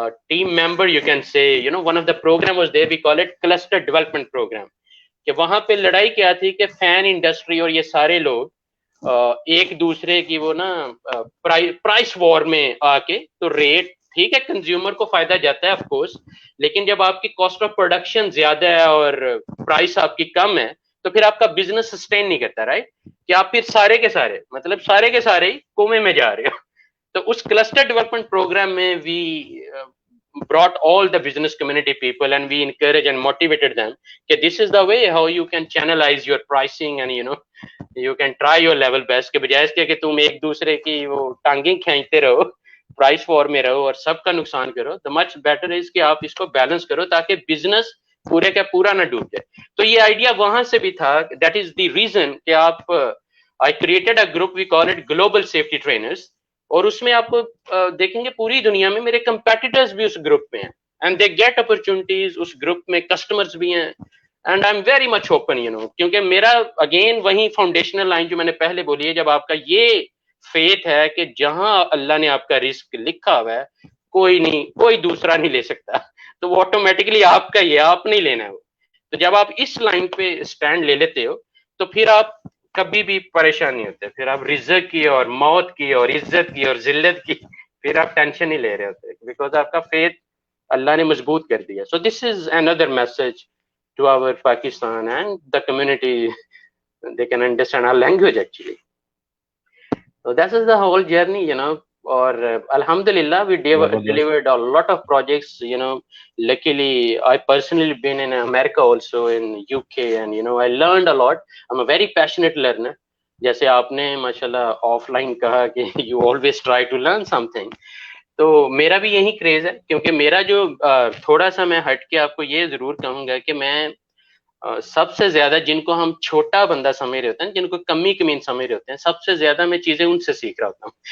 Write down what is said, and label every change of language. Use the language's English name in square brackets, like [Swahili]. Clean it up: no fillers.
[English] team member, you can say, you know, one of the program was there, we call it cluster development program, [Hindi] कि वहां पे लड़ाई क्या थी कि फैन इंडस्ट्री और ये सारे लोग एक दूसरे की वो ना प्राइस वॉर में आके, तो रेट ठीक है कंज्यूमर को फायदा जाता है ऑफ कोर्स, लेकिन जब आपकी कॉस्ट ऑफ प्रोडक्शन ज्यादा है और प्राइस आपकी कम है, तो फिर आपका बिजनेस सस्टेन नहीं करता, राइट, कि आप फिर सारे के सारे मतलब सारे के सारे ही कुएं में जा रहे हो. तो उस क्लस्टर डेवलपमेंट प्रोग्राम में [English] we brought all the business community people and we encourage and motivated them that this is the way how you can channelize your pricing and you know you can try your level best, [Hindi] के बजाय इसके कि तुम एक दूसरे की वो टांगें खींचते रहो, प्राइस वॉर में रहो और सबका नुकसान करो. [English] the much better is [Hindi] कि आप इसको बैलेंस करो ताकि बिजनेस पूरे का पूरा ना डूब जाए. तो ये आइडिया वहां से भी था. [English] that is the reason [Hindi] कि आप [English] I created a group, we call it [Hindi] global safety trainers, और उसमें आपको देखेंगे पूरी दुनिया में मेरे कंपेटिटर्स भी उस ग्रुप में हैं [English] And they get opportunities. [Hindi] उस ग्रुप में कस्टमर्स भी हैं [English] and I am very much open, you know, [Hindi] क्योंकि मेरा अगेन वही फाउंडेशनल लाइन जो मैंने पहले बोली है, जब आपका ये फेथ है कि जहां अल्लाह ने आपका रिस्क लिखा हुआ है कोई नहीं, कोई दूसरा नहीं ले सकता, तो वो ऑटोमेटिकली आपका ही है, आप नहीं लेना है वो. तो जब आप इस लाइन पे स्टैंड ले लेते हो तो फिर आप कभी भी परेशान नहीं होते, फिर आप रिज़्क की और मौत की और इज्जत की और जिल्लत की फिर आप टेंशन नहीं ले रहे होते, बिकॉज आपका फेथ अल्लाह ने मजबूत कर दिया. [English] So this is another message to our Pakistan and the community, they can understand our language actually. So this is the whole journey, you know, or alhamdulillah we delivered a lot of projects, you know. Luckily I personally been in America also, in UK, and you know I learned a lot. I'm a very passionate learner. [Hindi] जैसे आपने माशाल्लाह offline कहा कि [English] you always try to learn something, [Hindi] तो मेरा भी यही craze है. क्योंकि मेरा जो थोड़ा सा मैं हट के आपको ये जरूर कहूंगा कि मैं सबसे ज्यादा जिनको हम छोटा बंदा समझ रहे होते हैं, जिनको कमी कमीन समझ रहे होते हैं, सबसे ज्यादा मैं चीजें उनसे सीख रहा होता हूँ.